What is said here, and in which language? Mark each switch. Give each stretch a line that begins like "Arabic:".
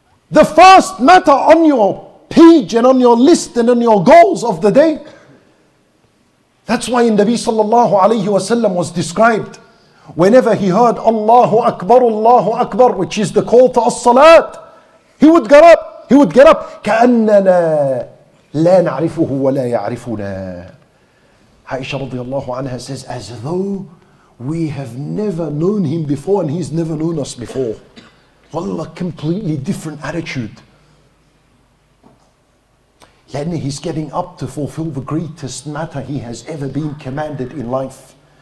English: The first matter on your page and on your list and on your goals of the day. That's why in Nabi sallallahu alayhi wasallam was described, whenever he heard Allahu Akbar, which is the call to as-salat, he would get up. He would get up.
Arabic: كأننا لا نعرفه ولا يعرفنا.
English: Aisha radiallahu anha says, as though we have never known him before and he's never known us before. Wallah, completely different attitude. Then he's getting up to fulfill the greatest matter he has ever been commanded in life.